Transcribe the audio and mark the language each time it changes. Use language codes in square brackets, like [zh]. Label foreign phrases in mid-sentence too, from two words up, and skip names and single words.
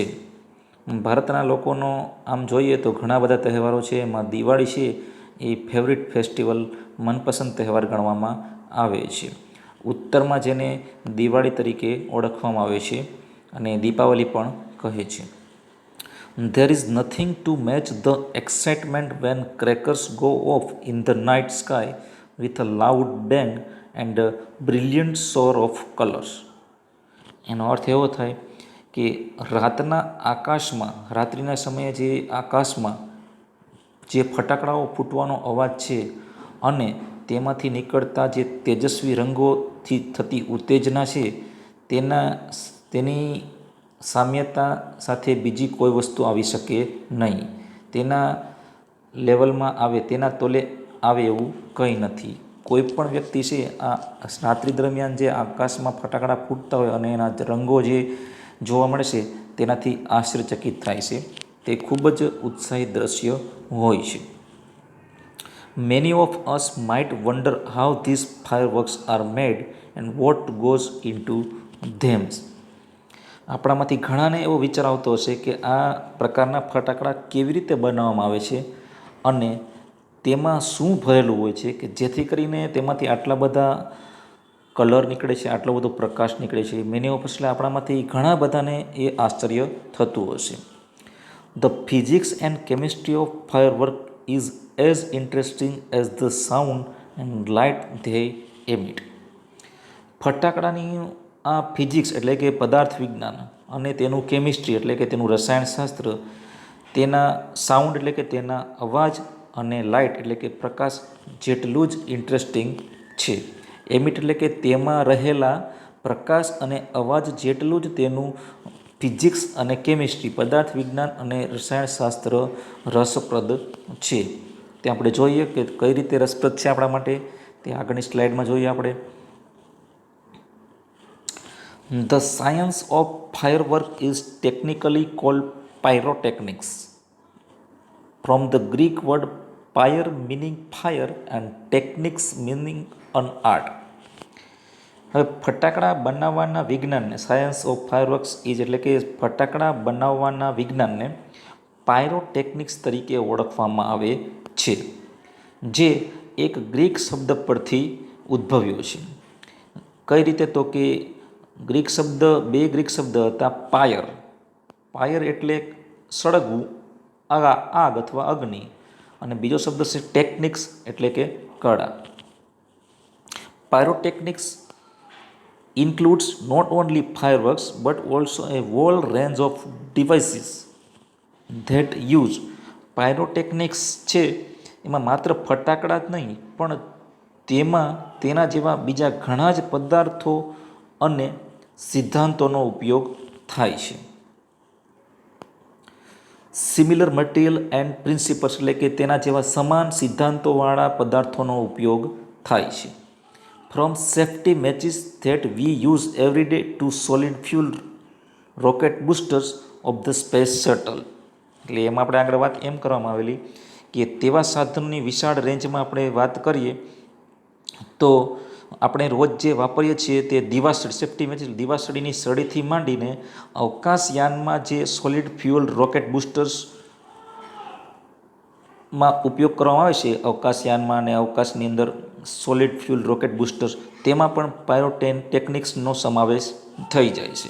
[gu] ભારતના લોકોનો આમ જોઈએ તો ઘણા બધા તહેવારો છે, એમાં દિવાળી છે એ [en] favorite festival [gu] મનપસંદ તહેવાર ગણવામાં આવે છે. ઉત્તરમાં જેને દિવાળી તરીકે ઓળખવામાં આવે છે અને દીપાવલી પણ કહે છે. [en] There is nothing to match the excitement when crackers go off in the night sky with a loud bang and a brilliant shower of colors. [gu] એનો અર્થ એવો થાય કે રાતના આકાશમાં, રાત્રિના સમયે જે આકાશમાં જે ફટાકડાઓ ફૂટવાનો અવાજ છે અને તેમાંથી નીકળતા જે તેજસ્વી રંગોથી થતી ઉત્તેજના છે, તેની સામ્યતા સાથે બીજી કોઈ વસ્તુ આવી શકે નહીં. તેના લેવલમાં આવે, તેના તોલે આવે એવું કંઈ નથી. કોઈ પણ વ્યક્તિ છે આ રાત્રિ દરમિયાન જે આકાશમાં ફટાકડા ફૂટતા હોય અને એના રંગો જે જોવા મળે છે તેનાથી આશ્ચર્યચકિત થાય છે. તે ખૂબ જ ઉત્સાહી દ્રશ્ય હોય છે. [en] Many of us might wonder how these fireworks are made and what goes into them. [gu] આપણામાંથી ઘણાને એવો વિચાર આવતો હશે કે આ પ્રકારના ફટાકડા કેવી રીતે બનાવવામાં આવે છે અને તેમાં શું ભરેલું હોય છે કે જેથી કરીને તેમાંથી આટલા બધા કલર નીકળે છે, આટલો બધો પ્રકાશ નીકળે છે. [en] many of [gu] એટલે આપણામાંથી ઘણા બધાને એ આશ્ચર્ય થતું હશે. [en] The physics and chemistry of firework is as interesting as the sound and light they emit. [gu] ફટાકડાની આ ફિઝિક્સ એટલે કે પદાર્થ વિજ્ઞાન અને તેનું કેમિસ્ટ્રી એટલે કે તેનું રસાયણશાસ્ત્ર, તેના સાઉન્ડ એટલે કે તેના અવાજ અને લાઇટ એટલે કે પ્રકાશ જેટલું જ ઇન્ટરેસ્ટિંગ છે. એમિટ એટલે કે તેમાં રહેલા પ્રકાશ અને અવાજ જેટલું જ તેનું ફિઝિક્સ અને કેમિસ્ટ્રી પદાર્થ વિજ્ઞાન અને રસાયણશાસ્ત્ર રસપ્રદ છે. તે આપણે જોઈએ કે કઈ રીતે રસપ્રદ છે આપણા માટે, તે આગળની સ્લાઇડમાં જોઈએ આપણે. [en] The science of firework is technically called pyrotechnics, from the Greek word pyre meaning fire and technics meaning an art. [gu] હવે ફટાકડા બનાવવાના વિજ્ઞાનને, [en] science of fireworks is [gu] એટલે કે ફટાકડા બનાવવાના વિજ્ઞાનને પાયરોટેકનિક્સ તરીકે ઓળખવામાં આવે છે, જે એક ગ્રીક શબ્દ પરથી ઉદ્ભવ્યો છે. કઈ રીતે? તો કે બે ગ્રીક શબ્દ હતા. પાયર એટલે સળગવું, આગ અથવા અગ્નિ, અને બીજો શબ્દ છે ટેકનિક્સ એટલે કે કળા. [en] પાયરોટેકનિક્સ includes not only fireworks but also a whole range of devices that use. [gu] પાયરોટેકનિક્સ છે એમાં માત્ર ફટાકડા જ નહીં પણ તેના જેવા બીજા ઘણા જ પદાર્થો અને સિદ્ધાંતોનો ઉપયોગ થાય છે. [en] similar material and principles [gu] એટલે કે તેના જેવા સમાન સિદ્ધાંતોવાળા પદાર્થોનો ઉપયોગ થાય છે. [en] From safety matches that we use every day to solid fuel rocket boosters of the space shuttle. [gu] એટલે એમાં આપણે આગળ વાત એમ કરવામાં આવેલી કે તેવા સાધનોની વિશાળ રેન્જમાં આપણે વાત કરીએ તો આપણે રોજ જે વાપરીએ છીએ તે દિવાસળી, [en] safety match [gu] દિવાસળીની સળીથી માંડીને અવકાશયાનમાં જે સોલિડ ફ્યુઅલ રોકેટ બુસ્ટર્સમાં ઉપયોગ કરવામાં આવે છે, અવકાશયાનમાં અને અવકાશની અંદર [en] solid fuel rocket boosters, [gu] તેમાં પણ પાયરોટેકનિક્સનો સમાવેશ થઈ જાય છે.